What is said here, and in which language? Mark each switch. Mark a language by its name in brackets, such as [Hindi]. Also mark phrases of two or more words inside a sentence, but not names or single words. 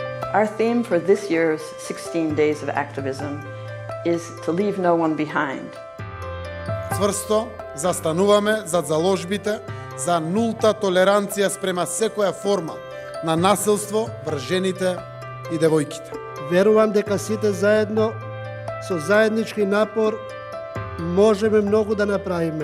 [English] Our theme for this year's 16 Days of Activism is to leave no one behind. [Macedonian] Цврсто застануваме зад заложбите за нулта толеранција спрема секоја форма на насилство врз жените и девојките. Верувам дека сите заедно со заеднички напор можеме многу да направиме.